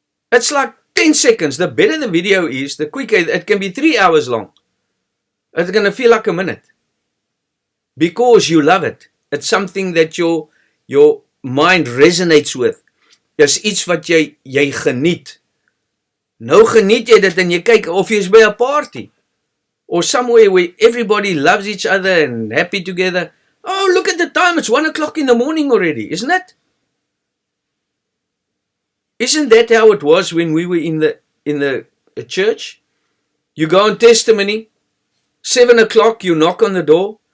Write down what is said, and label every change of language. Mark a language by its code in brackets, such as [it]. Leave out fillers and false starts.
[en] It's like 10 seconds. The better the video is, the quicker. It can be 3 hours long. It's going to feel like a minute. Because you love it. It's something that your mind resonates with. [af] Is iets wat jy geniet. Nou geniet jy dit en jy kyk of jy is by 'n party. [en] Or somewhere where everybody loves each other and happy together. Oh, look at the time. It's 1 o'clock in the morning already, isn't it? Isn't that how it was when we were in the church? You go on testimony. 7 o'clock, you knock on the door.